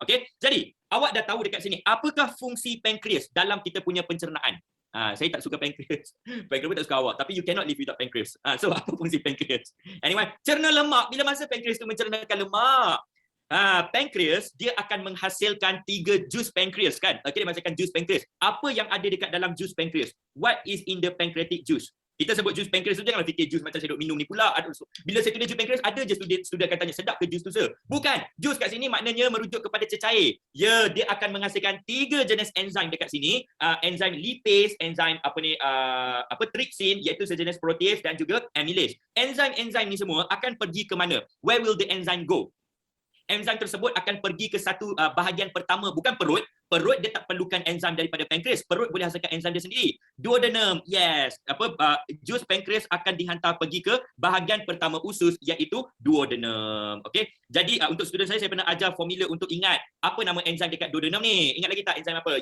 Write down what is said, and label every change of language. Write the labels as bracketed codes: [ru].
[ms] Okey. Jadi awak dah tahu dekat sini apakah fungsi pankreas dalam kita punya pencernaan. Saya tak suka pankreas. Pankreas pun tak suka awak. Tapi [en] you cannot live without [ms] pankreas. So apa fungsi pankreas? Anyway, cerna lemak. Bila masa pankreas tu mencernakan lemak? Pankreas dia akan menghasilkan 3 jus pankreas kan? Okay, dia menghasilkan jus pankreas. Apa yang ada dekat dalam jus pankreas? [en] What is in the pancreatic juice? [ms] Kita sebut jus pankreas tu janganlah fikir jus macam saya duk minum ni pula. Bila saya tulis jus pankreas ada je student akan tanya sedap ke jus tu sir? Bukan. Jus kat sini maknanya merujuk kepada cecair. Ya, dia akan menghasilkan 3 jenis enzim dekat sini. Enzim lipase, enzim trypsin iaitu sejenis protease dan juga amylase. Enzim-enzim ni semua akan pergi ke mana? [en] Where will the enzyme go? [ms] Enzim tersebut akan pergi ke satu bahagian pertama, bukan perut. Perut dia tak perlukan enzim daripada pankreas. Perut boleh hasilkan enzim dia sendiri. Duodenum, yes. Jus pankreas akan dihantar pergi ke bahagian pertama usus iaitu duodenum. Okey. Jadi untuk student saya pernah ajar formula untuk ingat apa nama enzim dekat duodenum ni. Ingat lagi tak enzim apa?